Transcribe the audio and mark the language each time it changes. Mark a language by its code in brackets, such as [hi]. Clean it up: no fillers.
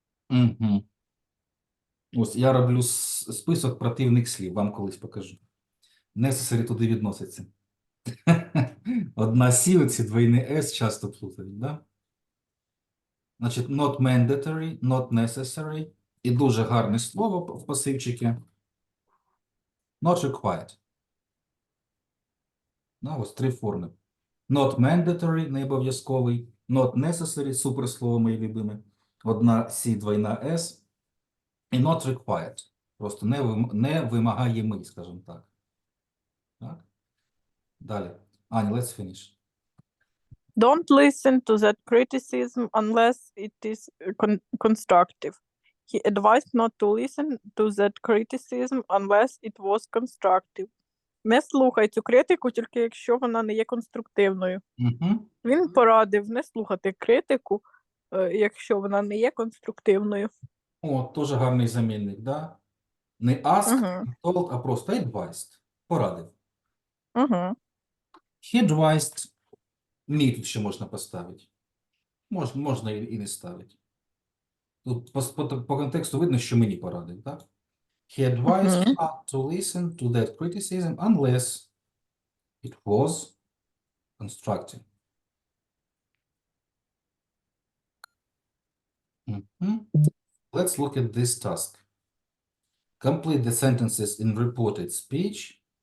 [uk] Угу. Ось я роблю список противних слів. Вам колись покажу. Necessary туди відноситься. Одна сі, оці двойні S часто плутають, да? [en] Значить, not mandatory, not necessary. [uk] І дуже гарне слово в пасивчикі. [en] Not required. [uk] Ось три форми. [en] Not mandatory, [uk] не обов'язковий. [en] Not necessary, [uk] суперслово моє любиме. Одна сі, двойна S. І [en] not required. [uk] Просто не вимагаємий, скажімо так. Так? Далі. [en] Аня, let's finish. Don't listen to that criticism unless it is constructive. He advised not to listen to that criticism unless it was constructive. [uk] Не слухай цю критику, тільки якщо вона не є конструктивною. Угу. Він порадив не слухати критику, якщо вона не є конструктивною. О, теж гарний замінник, да? Не asked, Угу. не told, а просто advised. Порадив. Угу. [en] He advised me [uk] тут ще можна поставити. Можна і не ставити. Тут по контексту видно, що мені порадив, так? [en] He advised not to listen to that criticism unless it was constructive. Mhm. Let's look at this task. Complete the sentences in reported speech.